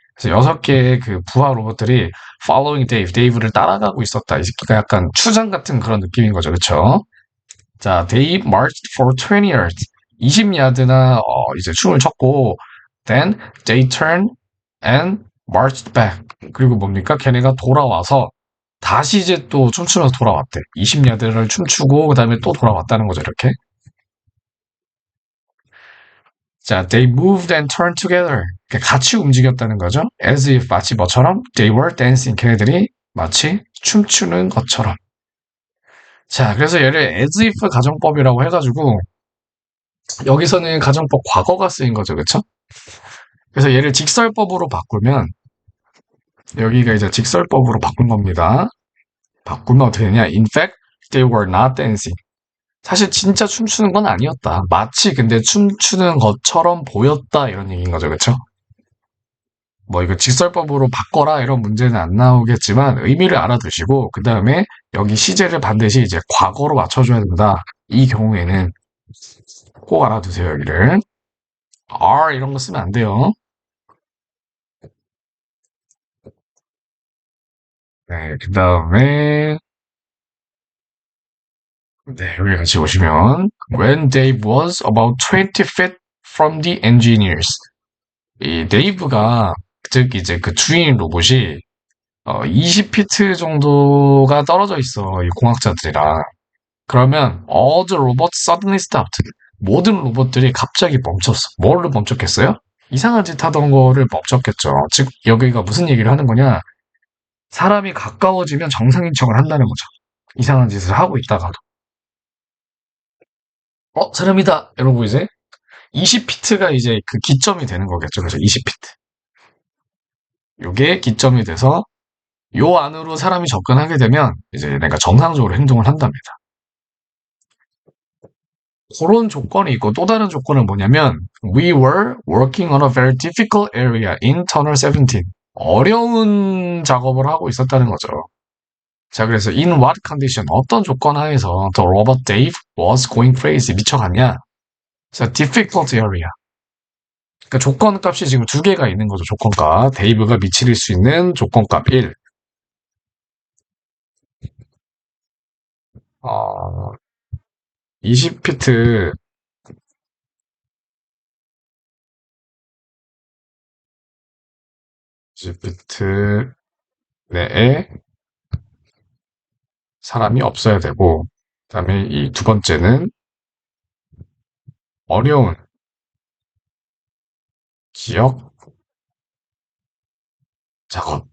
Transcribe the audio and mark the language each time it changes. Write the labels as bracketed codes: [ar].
[ko] 그래서 6개의 그 부하 로봇들이 [en] following Dave, [ko] 데이브를 따라가고 있었다. 이 새끼가 약간 추장 같은 그런 느낌인 거죠, 그쵸? [en] 자, they marched for 20 yards. [ko] 20야드나 이제 춤을 췄고 [en] then they turned and marched back. [ko] 그리고 뭡니까? 걔네가 돌아와서 다시 이제 또 춤추면서 돌아왔대. 20야드를 춤추고 그다음에 또 돌아왔다는 거죠, 이렇게. [en] 자, they moved and turned together. [ko] 같이 움직였다는 거죠. [en] as if [ko] 마치 뭐처럼 [en] they were dancing. [ko] 걔네들이 마치 춤추는 것처럼. 자, 그래서 얘를 as if 가정법이라고 해가지고 여기서는 가정법 과거가 쓰인 거죠. 그쵸? 그래서 얘를 직설법으로 바꾸면 여기가 이제 직설법으로 바꾼 겁니다. 바꾸면 어떻게 되냐? [en] In fact, they were not dancing. [ko] 사실 진짜 춤추는 건 아니었다. 마치 근데 춤추는 것처럼 보였다 이런 얘기인 거죠. 그쵸? 뭐 이거 직설법으로 바꿔라 이런 문제는 안 나오겠지만 의미를 알아두시고 그 다음에 여기 시제를 반드시 이제 과거로 맞춰줘야 된다. 이 경우에는 꼭 알아두세요. 여기를. are 이런 거 쓰면 안 돼요. 네, 그 다음에 네, 여기 같이 보시면 [en] When Dave was about 20 feet from the engineers. [ko] 이 데이브가 즉 이제 그 주인 로봇이 20피트 정도가 떨어져 있어. 이 공학자들이랑. 그러면 [en] all the robots suddenly stopped. [ko] 모든 로봇들이 갑자기 멈췄어. 뭐를 멈췄겠어요? 이상한 짓 하던 거를 멈췄겠죠. 즉 여기가 무슨 얘기를 하는 거냐? 사람이 가까워지면 정상인 척을 한다는 거죠. 이상한 짓을 하고 있다가도. 사람이다! 이러고 이제 20피트가 이제 그 기점이 되는 거겠죠. 그래서 20피트. 요게 기점이 돼서 요 안으로 사람이 접근하게 되면 이제 내가 정상적으로 행동을 한답니다. 그런 조건이 있고 또 다른 조건은 뭐냐면 [en] We were working on a very difficult area in Tunnel 17. [ko] 어려운 작업을 하고 있었다는 거죠. [en] 자, 그래서 in what condition? [ko] 어떤 조건 하에서 [en] the robot Dave was going crazy? [ko] 미쳐갔냐? 자, [en] difficult area. [ko] 그러니까 조건값이 지금 두 개가 있는 거죠. 조건값. 데이브가 미칠 수 있는 조건값 1. 20피트 20피트 내에 사람이 없어야 되고 그다음에 이 두 번째는 어려운 지역 작업.